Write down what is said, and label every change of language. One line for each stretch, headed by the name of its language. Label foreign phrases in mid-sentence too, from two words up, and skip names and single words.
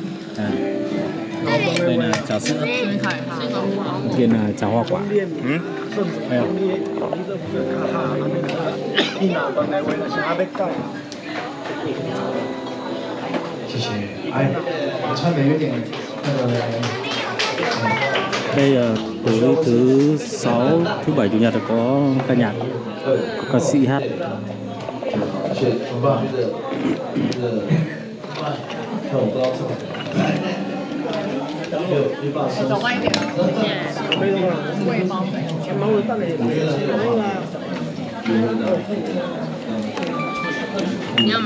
Chinese: 对呢，小吃。店呢，炸花quả。没有。谢谢。哎，我穿的有点那个。
Vietnamese: Đây là tối thứ 6, thứ 7, chủ nhật có ca nhạc, có ca sĩ hát.
Chinese: 走慢一点啊。贵吗？你要吗？